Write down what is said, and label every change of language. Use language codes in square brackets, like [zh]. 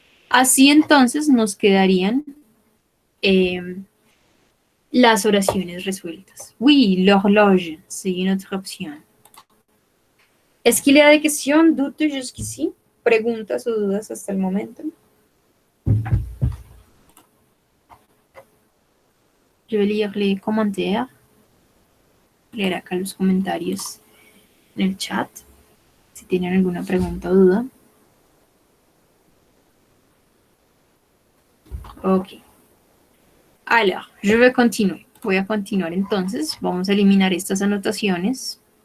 [es] Así entonces nos quedarían las oraciones resueltas. [fr] Oui, l'horloge, c'est une autre option. Est-ce qu'il y a des questions, doutes jusqu'ici? [es] ¿Preguntas o dudas hasta el momento? [fr] Je vais lire les commentaires. [es] Leer acá los comentarios en el chat. Si tienen alguna pregunta o duda. [fr] Ok. Alors, je vais continuer. [es] Voy a continuar entonces. Vamos a eliminar estas anotaciones.